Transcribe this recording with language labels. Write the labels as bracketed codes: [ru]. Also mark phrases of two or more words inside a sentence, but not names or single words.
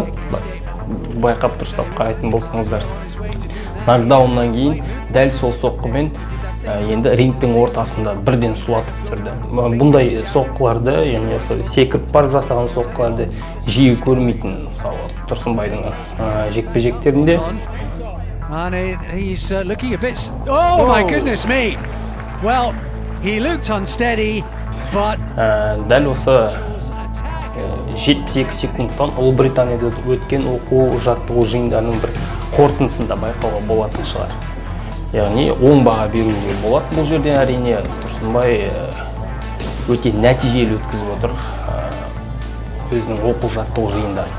[kk] Байқап дұрыстап қарайтын болсаңыздар, нокдауннан кейін дәл сол соққымен енді рингтің ортасында бірден сұлатып түсірді. Бұндай соққыларды, яғни секіріп барып жасаған соққыларды жиі көрмейтін, мысалы Тұрсынбайдың жекпе-жектерінде. [en] And he's looking a bit... Oh my goodness me! Well, he looked unsteady, but... [kk] Дәл осы 72 секундтан Ұлыбританияда өткен оқу-жаттығу жиындарының бір қорытындысында байқауға болатын шығар. Яғни оң баға беруге болады. Бұл жерден әрине Тұрсынбай өте нәтижелі өткізіп отыр өзінің оқу-жаттығу жиындарын.